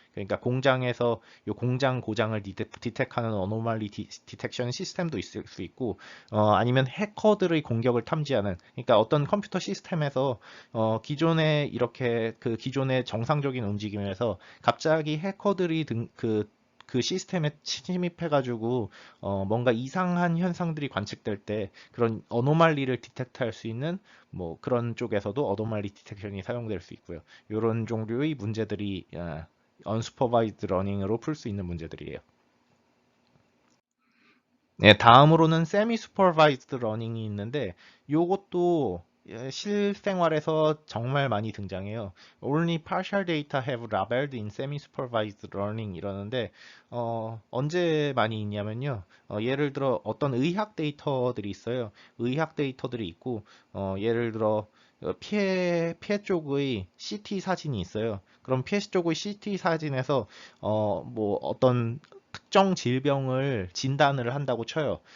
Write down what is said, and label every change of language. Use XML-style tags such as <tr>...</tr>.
<ko>그러니까 공장에서 이 공장 고장을 디텍하는 anomaly 디텍션 시스템도 있을 수 있고 아니면 해커들의 공격을 탐지하는 그러니까 어떤 컴퓨터 시스템에서 기존에 이렇게 그 기존의 정상적인 움직임에서 갑자기 해커들이 그 시스템에 침입해가지고 뭔가 이상한 현상들이 관측될 때 그런 어노말리를 디텍트할 수 있는 뭐 그런 쪽에서도 어노말리 디텍션이 사용될 수 있고요. 이런 종류의 문제들이 unsupervised learning으로 풀 수 있는 문제들이에요. 네, 다음으로는 semi supervised learning이 있는데 요것도 실생활에서 정말 많이 등장해요.</ko> <en>Only partial data have labeled in semi-supervised learning</en> <ko>이러는데 언제 많이 있냐면요. 예를 들어 어떤 의학 데이터들이 있어요. 의학 데이터들이 있고 예를 들어 피해 쪽의 CT 사진이 있어요. 그럼 피해 쪽의 CT 사진에서 뭐 어떤 특정 질병을 진단을 한다고 쳐요.</ko>